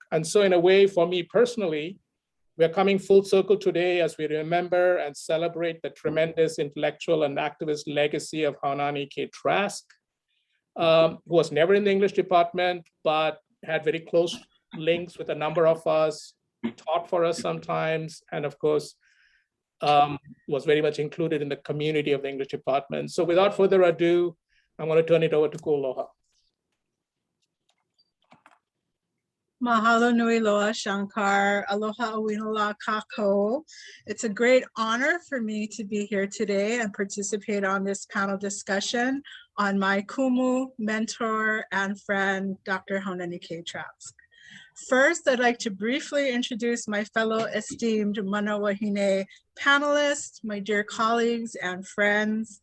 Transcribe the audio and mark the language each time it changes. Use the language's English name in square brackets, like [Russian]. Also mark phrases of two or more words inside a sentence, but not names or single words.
[English] And so in a way, for me personally, we're coming full circle today as we remember and celebrate the tremendous intellectual and activist legacy of Haunani-Kay Trask, who was never in the English department, but had very close links with a number of us, taught for us sometimes, and of course, was very much included in the community of the English department. So without further ado, I'm going to turn it over to Kualoha. [Hawaiian] Mahalo nui loa Shankar, aloha awinola kako. [English] It's a great honor for me to be here today and participate on this panel discussion on my kumu, mentor, and friend, Dr. Haunani-Kay Trask. First, I'd like to briefly introduce my fellow esteemed Manoa Wahine panelists, my dear colleagues and friends.